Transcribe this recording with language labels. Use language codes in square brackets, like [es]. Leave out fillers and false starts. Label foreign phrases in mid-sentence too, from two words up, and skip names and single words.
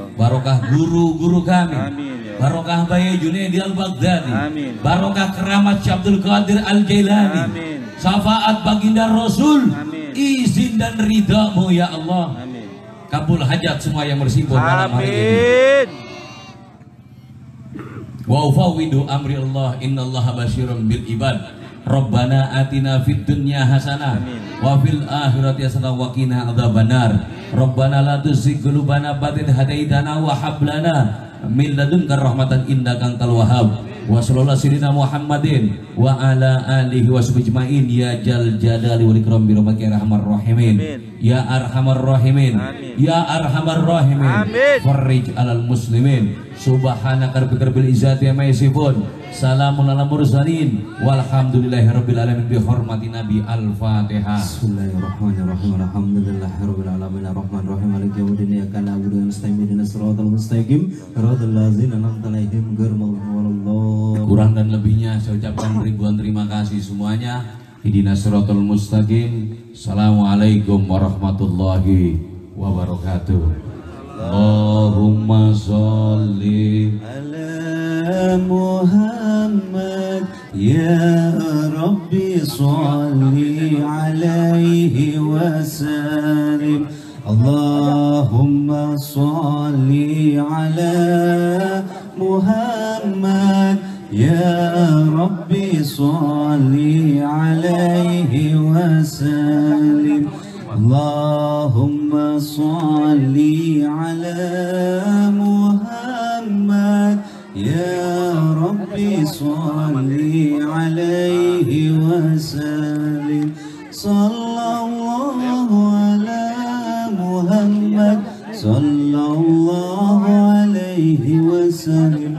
[id] barokah guru-guru kami, [ar] آمين يا الله. [id] barokah Bayi Junaidi Al-Baghdadi, [ar] Amin. [id] barokah keramat Syekh Abdul Qadir Al-Jailani, [ar] Amin. [id] syafaat baginda Rasul, [ar] Amin. [id] izin dan ridhamu [ar] يا الله. Amin. [id] Kabul hajat semua yang bersimpul malam hari ini. [ar] Amin. وأفوض أمري الله إن الله بصير بالعباد. ربنا آتنا في الدنيا حسنة Amin. وفي الآخرة حسنة وقنا عذاب النار. ربنا لا تزغ قلوبنا بعد إذ هديتنا وهب لنا من لدنك رحمة إنك أنت الوهاب. وصلى الله سيدنا محمد وعلى آله وصحبه أجمعين يا ذا الجلال والإكرام برحمتك يا أرحم الراحمين. Amin. يا أرحم الراحمين. Amin. يا أرحم الراحمين. Amin. فرج على المسلمين. سبحانك رب العزة عما يصفون. سلام على المرسلين والحمد لله رب العالمين بحرمة النبي الفاتحة. بسم الله الرحمن الرحيم الحمد لله رب العالمين الرحمن الرحيم مالك يوم الدين إياك نعبد ونستعين اهدنا الصراط المستقيم صراط الذين أنعمت عليهم غير المغضوب عليهم. [id] Kurang dan lebihnya saya ucapkan ribuan terima kasih semuanya. [ar] اهدنا الصراط المستقيم السلام عليكم ورحمة الله وبركاته. اللهم صل على محمد يا رب صل عليه وسلم. اللهم صل على محمد يا رب صل عليه وسلم. اللهم صل على محمد يا رب صل عليه وسلم. صلى الله على محمد صلى الله عليه وسلم.